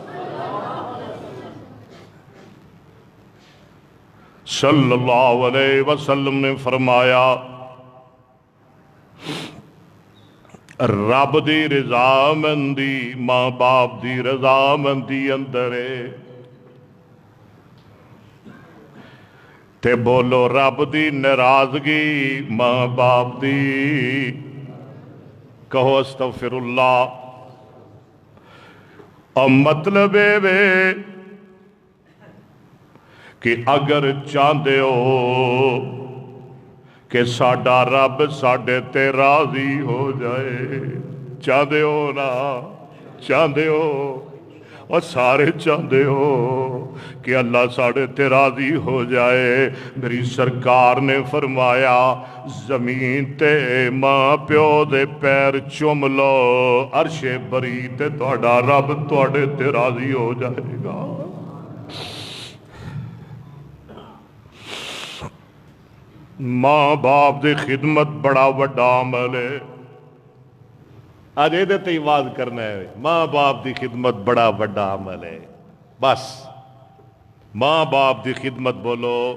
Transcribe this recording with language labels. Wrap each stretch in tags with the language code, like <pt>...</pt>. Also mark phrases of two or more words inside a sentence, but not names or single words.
<ar>صلی اللہ علیہ وسلم</ar> <pa>نے فرمایا رب دی رضامندی ماں باپ دی رضامندی اندر ہے، تے بولو رب دی ناراضگی ماں باپ دی، کہو</pa> <ar>استغفر اللہ۔</ar> <pa>اور مطلب وے کہ اگر چاہندے ہو کہ ساڈا رب ساڈے تے راضی ہو جائے، چاہندے ہو نا، چاہندے ہو، اور سارے چاہندے ہو کہ اللہ ساڈے تے راضی ہو جائے، میری سرکار نے فرمایا زمین تے ماں پیو دے پیر چوم لو، عرش بری تے تہاڈا رب تہاڈے تے راضی ہو جائے گا۔ ماں باپ دی خدمت بڑا وڈا عمل ہے، آج یہ تے واز کرنا ہے، ماں باپ دی خدمت بڑا وڈا عمل ہے، بس ماں باپ دی خدمت بولو،</pa>